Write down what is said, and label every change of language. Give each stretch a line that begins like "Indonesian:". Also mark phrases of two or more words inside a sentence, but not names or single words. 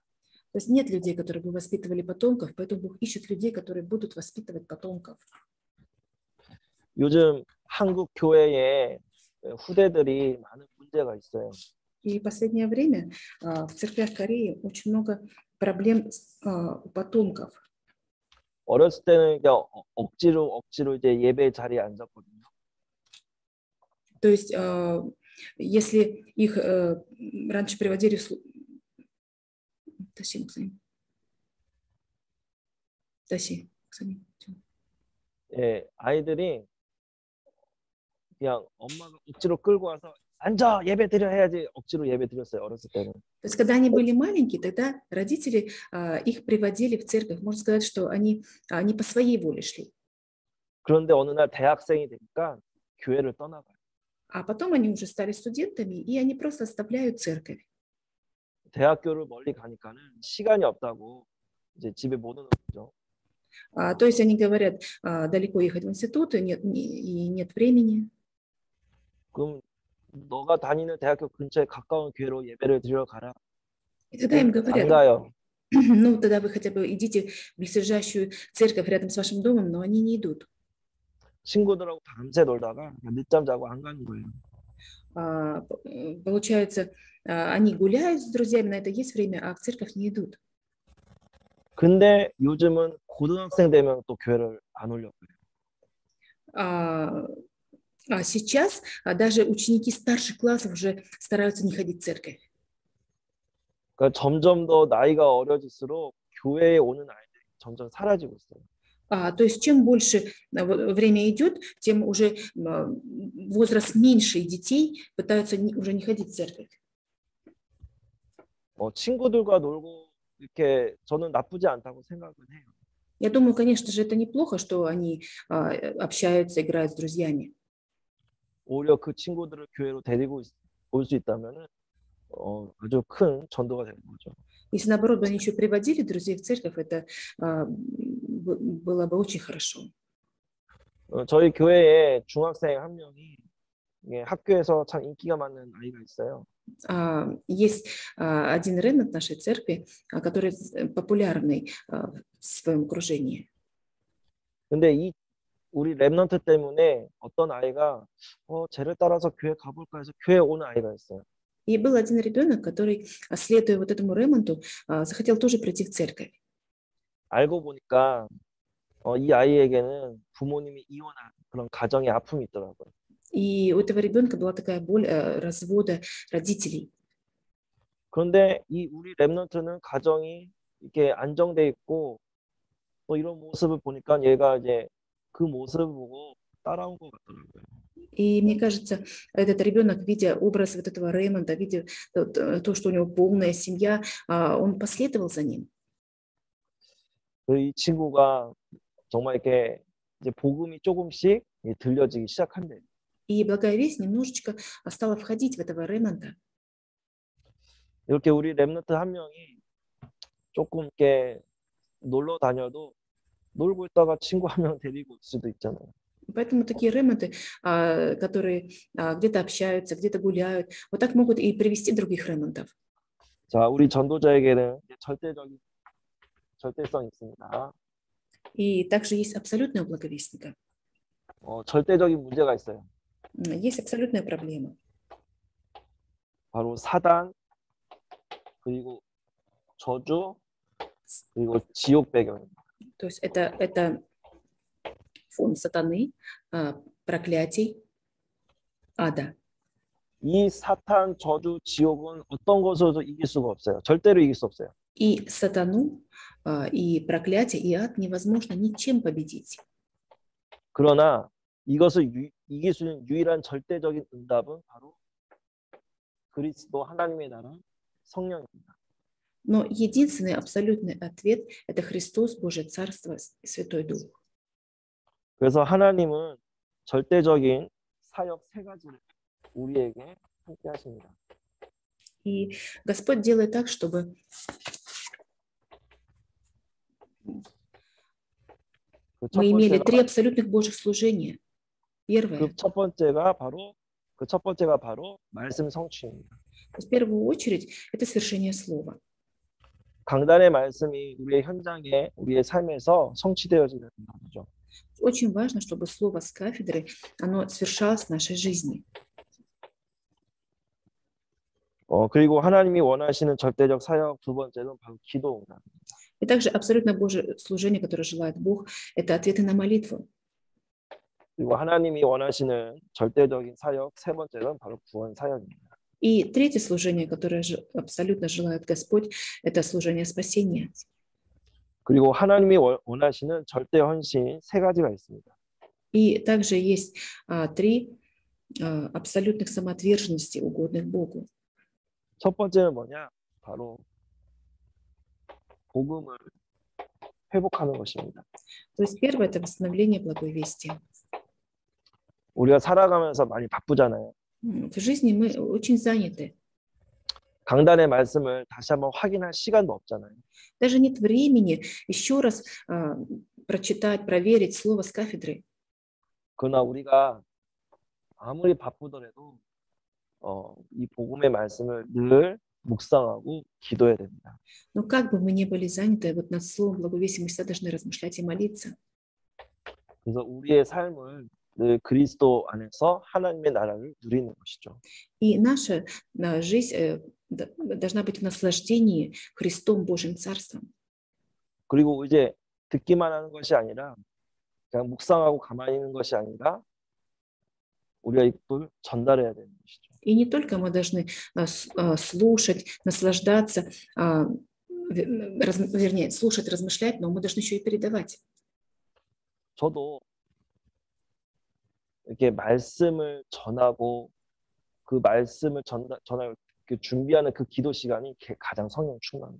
Russian: То есть нет людей, которые бы воспитывали потомков, поэтому Бог ищет людей, которые будут воспитывать потомков.
Korean: 요즘 한국 교회에 후대들이 많은 문제가 있어요.
Russian: И в последнее время в церквях Кореи очень много проблем у потомков.
Korean: 어렸을 때는 그냥 억지로 이제 예배 자리에 앉았거든요.
Russian: То есть если их раньше приводили в
Korean: 예, 아이들이 그냥 엄마가 억지로 끌고 와서 앉아 예배 드려 해야지 억지로 예배 드렸어요 어렸을 때는.
Russian: То есть, когда они были маленькие, тогда родители их приводили в церковь. Можно сказать, что они по своей воле шли.
Korean: 그런데 어느 날 대학생이 되니까 교회를 떠나가요.
Russian: А потом они уже стали студентами, и они просто оставляют церковь.
Korean: 대학교를 멀리 가니까는 시간이 없다고 이제 집에 못 오는 거죠.
Russian: То есть они говорят, далеко ехать в институт, и нет времени.
Korean: 그럼 너가 다니는 대학교 근처에 가까운 교회로 예배를 드리러 가라.
Russian: И тогда им
Korean: 안
Russian: говорят,
Korean: 가요.
Russian: ну тогда вы хотя бы идите в близлежащую церковь рядом с вашим домом, но они не идут.
Korean: 친구들하고 밤새 놀다가 늦잠 자고 안 가는 거예요.
Russian: Получается, они гуляют с друзьями, на это есть время, а в церковь не идут.
Korean: 근데 요즘은 고등학생 되면 또 교회를 안 오려고 해요.
Russian: А сейчас даже ученики старших классов уже стараются не ходить в церковь.
Korean: 그러니까 점점 더 나이가 어려질수록 교회에 오는 아이들이 점점 사라지고 있어요.
Russian: То есть чем больше время идет, тем уже возраст меньше детей пытаются уже не ходить в церковь.
Korean: 친구들과 놀고 이렇게 저는 나쁘지 않다고 생각은 해요.
Russian: Я думаю, конечно же, это неплохо, что они общаются, играют с друзьями.
Korean: 오히려 그 친구들을 교회로 데리고 올 수 있다면은 아주 큰 전도가 되는 거죠.
Russian: Если наоборот бы они еще приводили друзей в церковь, это было бы очень хорошо.
Korean: 저희 교회에 중학생 한 명이 학교에서 참 인기가 많은 아이가 있어요.
Russian: Есть один ремнант нашей церкви, который популярный в своем окружении.
Korean: 근데 우리 렘넌트 때문에 어떤 아이가 쟤를 따라서 교회 가볼까 해서 교회 오는 아이가 있어요.
Russian: И был один ребенок, который, следуя вот этому ремонту, захотел тоже прийти в церковь.
Korean: 알고 보니까 이 아이에게는 부모님이 이혼한 그런 가정의 아픔이 있더라고요.
Russian: И у этого ребенка была такая боль развода родителей.
Korean: 그런데 이 우리 렘넌트는 가정이 이렇게 안정돼 있고 또 이런 모습을 보니까 얘가 이제 그 모습을 보고 따라온 것 같더라고요.
Russian: И мне кажется, этот ребенок, видя образ вот этого Рэймонда, видя то, что у него полная семья, он последовал за ним.
Korean: 이 친구가 정말 이렇게 이제 복음이 조금씩 들려지기 시작한대요.
Russian: И благая весть немножечко стала входить в этого Рэймонда.
Korean: 이렇게 우리 렘넌트 한 명이 조금 이렇게 놀러 다녀도 놀고 있다가 친구 한 명 데리고 올 수도 있잖아요.
Russian: Поэтому такие ремонты, которые где-то общаются, где-то гуляют, вот так могут и привести других ремонтов.
Korean: 자, 우리 전도자에게는 절대성이 있습니다.
Russian: И также есть абсолютная благовестника.
Korean: 절대적인 문제가 있어요.
Russian: Есть абсолютная проблема.
Korean: 바로 사단, 그리고 저주, 그리고 지옥 배경입니다.
Russian: То есть это фон сатаны, проклятий, ада.
Korean: 이 사탄, 저주, 지옥은 어떤 것으로도 이길 수가 없어요. 절대로 이길 수 없어요.
Russian: И сатану, и проклятие, и ад невозможно ничем победить.
Korean: 그러나 이것을 이길 수 있는 유일한 절대적인 응답은 바로 그리스도 하나님의 나라 성령입니다.
Russian: Но единственный абсолютный ответ – это Христос, Божье Царство и Святой Дух.
Korean: 그래서 하나님은 절대적인 사역 세 가지를 우리에게 함께 하십니다.
Russian: И Господь делает так, чтобы мы имели три абсолютных Божьих служения. Первое.
Korean: 그 첫 번째가 바로 말씀 성취입니다.
Russian: В первую очередь это свершение слова.
Korean: 강단의 말씀이 우리의 현장에, 우리의 삶에서 성취되어지는 거죠.
Russian: Очень важно, чтобы слово с кафедры, оно свершалось в нашей жизни.
Korean: 그리고 하나님이 원하시는 절대적 사역 두 번째는 바로 기도입니다.
Russian: И также абсолютно Божье служение, которое желает Бог, это ответы на молитву.
Korean: 그리고 하나님이 원하시는 절대적인 사역 세 번째는 바로 구원 사역입니다.
Russian: И третье служение, которое абсолютно желает Господь, это служение спасения.
Korean: 그리고 하나님이 원하시는 절대 헌신 세 가지가 있습니다.
Russian: И также есть три абсолютных самоотверженности, угодных Богу.
Korean: 첫 번째는 뭐냐? 바로 복음을 회복하는 것입니다.
Russian: То есть первое – это восстановление благой вести.
Korean: 우리가 살아가면서 많이 바쁘잖아요.
Russian: В жизни мы очень заняты.
Korean: 강단의 말씀을 다시 한번 확인할 시간도 없잖아요.
Russian: Даже нет времени еще раз прочитать, проверить слово с кафедры.
Korean: 그러나 우리가 아무리 바쁘더라도 이 복음의 말씀을 늘 묵상하고 기도해야 됩니다.
Russian: Но как бы мы ни были заняты, вот над словом благовестия мы всегда должны размышлять и молиться.
Korean: 그래서 우리의 삶을 늘 그리스도 안에서 하나님의 나라를 누리는 것이죠.
Russian: И наша жизнь должна быть в наслаждении Христом, Божьим Царством.
Korean: 그리고 이제 듣기만 하는 것이 아니라 그냥 묵상하고 가만히 있는 것이 아니라 우리가 이걸 전달해야 되는 것이죠.
Russian: И не только мы должны слушать, наслаждаться, вернее, слушать, размышлять, но мы должны еще и передавать.
Korean: 저도 이렇게 말씀을 전하고 그 말씀을 전할 준비하는 그 기도 시간이 가장 성령 충만합니다.